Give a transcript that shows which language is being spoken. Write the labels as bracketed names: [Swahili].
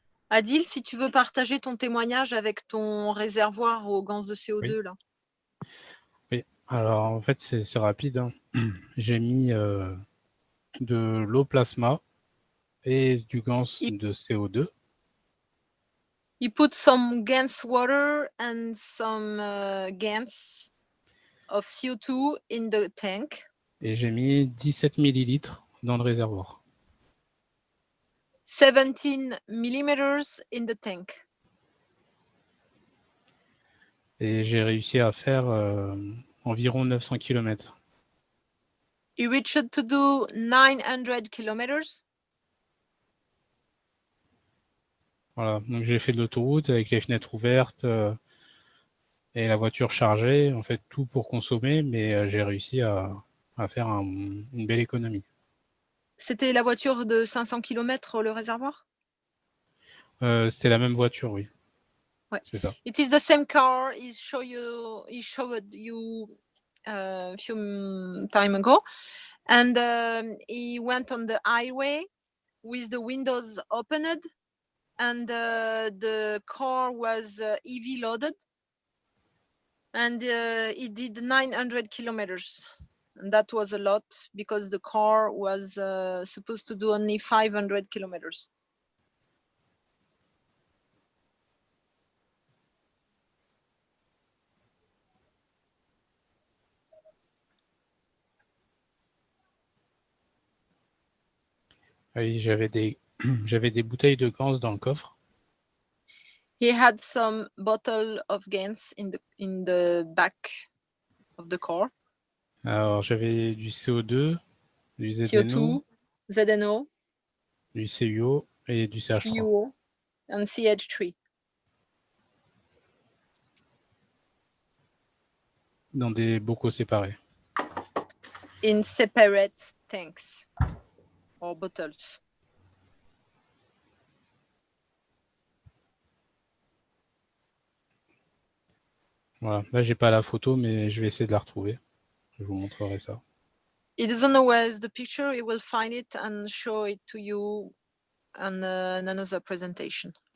[French] Adil, si tu veux partager ton témoignage avec ton réservoir aux gaz de CO2, Oui. là. Oui, alors en fait, c'est rapide, hein. J'ai mis de l'eau plasma et du gaz de CO2. [English] You put some gas water and some gas of CO2 in the tank. [French] Et j'ai mis 17 millilitres dans le réservoir. [English] 17 millimeters in the tank. [French] Et j'ai réussi à faire environ 900 km. [English] You reached to do 900 kilometers. [French] Voilà, donc j'ai fait de l'autoroute avec les fenêtres ouvertes et la voiture chargée, en fait tout pour consommer, mais j'ai réussi à faire une belle économie. C'était la voiture de 500 km, le réservoir? C'est la même voiture, oui. Ouais. C'est ça. [English] It is the same car he showed you a few time ago, and he went on the highway with the windows opened, and the car was EV loaded, and he did 900 kilometers. And that was a lot because the car was supposed to do only 500 kilometers. [French] Oui, j'avais des bouteilles de gaz dans le coffre. [English] He had some bottle of gas in the back of the car. [French] Alors j'avais du CO2, du CO2, ZNO, du CuO et du CH3. [English] CuO, and CH3. [French] Dans des bocaux séparés. [English] In separate tanks or bottles. [French] Voilà, là j'ai pas la photo, mais je vais essayer de la retrouver. Je vous montrerai ça. [English] He doesn't know where's the picture. He will find it and show it to you on another presentation.